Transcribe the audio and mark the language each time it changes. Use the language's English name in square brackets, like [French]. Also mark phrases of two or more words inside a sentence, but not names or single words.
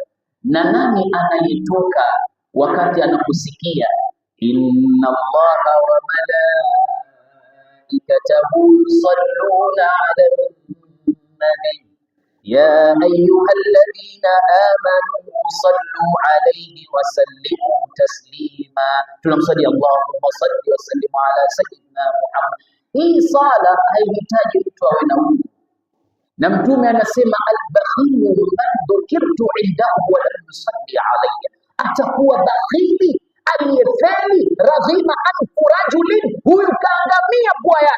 [Swahili] Na nani anayetoka wakati anakusikia [Arabic] إن الله وملائكته يصلون على النبي يا أيها الذين آمنوا صلوا عليه وسلموا تسليما, tunamsalia اللهم صل وسلم على سيدنا محمد. [Swahili] Hii sala haihitaji mtu awe na udhu, na Mtume anasema [Arabic] البخيل من ذكرت عنده ولم يصل علي, [Swahili] atakuwa bakhili aliyefeli [Arabic] رغم أنف رجل, [Swahili] huyu kaangamia pua yake.